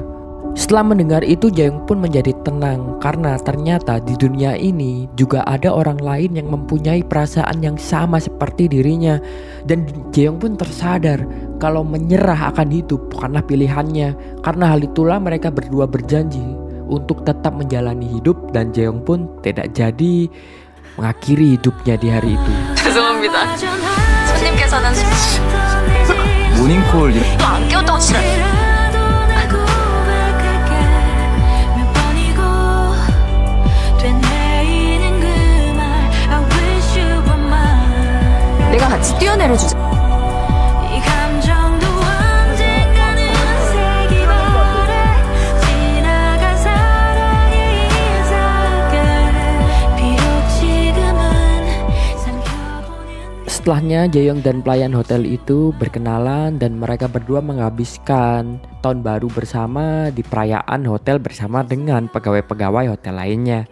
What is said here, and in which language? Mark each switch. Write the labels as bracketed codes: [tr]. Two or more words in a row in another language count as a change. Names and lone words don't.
[id] Setelah mendengar itu, Jaehyung pun menjadi tenang karena ternyata di dunia ini juga ada orang lain yang mempunyai perasaan yang sama seperti dirinya. Dan Jaehyung pun tersadar kalau menyerah akan hidup bukanlah pilihannya. Karena hal itulah mereka berdua berjanji untuk tetap menjalani hidup, dan Jaehyung pun tidak jadi mengakhiri hidupnya di hari itu. [ko] 죄송합니다. 손님께서는 모닝콜 안 깨웠다고 지랄. 내가 같이 뛰어내려주자. [id] Setelahnya Jaehyung dan pelayan hotel itu berkenalan dan mereka berdua menghabiskan tahun baru bersama di perayaan hotel bersama dengan pegawai-pegawai hotel lainnya.